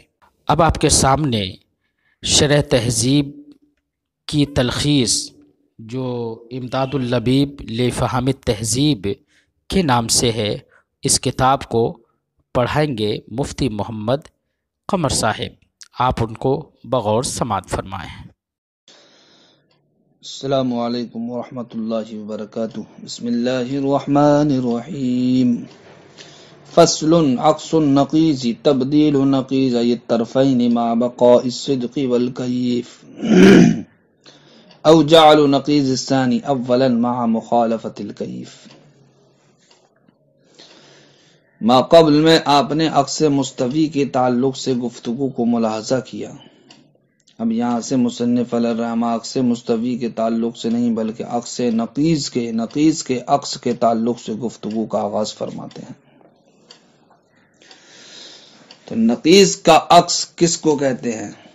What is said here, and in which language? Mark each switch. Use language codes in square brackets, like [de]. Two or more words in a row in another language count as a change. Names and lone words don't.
[ur] اب آپ کے سامنے شرح تہذیب کی تلخیص جو امداد اللبیب لفہم التہذیب کے نام سے ہے، اس کتاب کو پڑھائیں گے مفتی محمد قمر صاحب۔ آپ ان کو بغور سماعت فرمائیں۔ [ar] السلام علیکم ورحمۃ اللہ وبرکاتہ۔ بسم اللہ الرحمن الرحیم۔ فصل عکس النقیض تبدیل نقیضی الطرفین مع بقاء الصدق والکیف او جعل نقیض الثانی اولا مع مخالفت الکیف۔ [ur] ما قبل میں آپ نے عکس مستوی کے تعلق سے گفتگو کو ملاحظہ کیا۔ اب یہاں سے مصنف علیہ الرحمہ عکس مستوی کے تعلق سے نہیں بلکہ عکس نقیض کے عکس کے تعلق سے گفتگو کا آغاز فرماتے ہیں۔ تو نقیض کا عکس کس کو کہتے ہیں؟